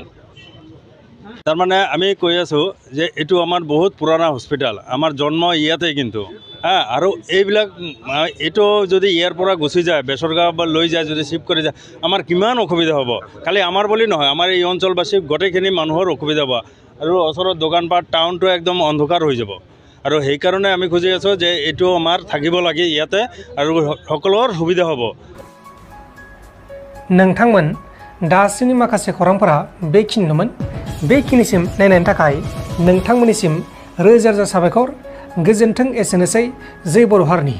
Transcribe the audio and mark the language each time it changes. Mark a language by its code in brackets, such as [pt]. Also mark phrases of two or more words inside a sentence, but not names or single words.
[as] তাৰমানে আমি কৈ আছোঁ যে এইটো আমাৰ বহুত পুৰণা হস্পিটেল, আমাৰ জন্ম ইয়াতে কিন্তু আৰু এইটো যদি ইয়াৰ পৰা গুচি যায় বেচৰগাঁও বা লৈ যায়, যদি শিফ্ট কৰি যায় আমাৰ কিমান অসুবিধা হ'ব। খালি আমাৰ বুলি নহয়, আমাৰ এই অঞ্চলবাসী গোটেইখিনি মানুহৰ অসুবিধা হ'ব আৰু ওচৰত দোকানপাট টাউনটো একদম অন্ধকাৰ হৈ যাব। আৰু সেইকাৰণে আমি খুজি আছোঁ যে এইটো আমাৰ থাকিব লাগে ইয়াতে আৰু সকলোৰ সুবিধা হ'ব। [brx] नोंथांमोन दासिमनि माखासे खौरांफोरा बेखिनिमोन। बेखिनिसिम नायनायनि थाखाय नोंथांमोननिसिम रोजा रोजा साबायखर। गोजोन्थों एसेनोसै। जय बर' हारिनि।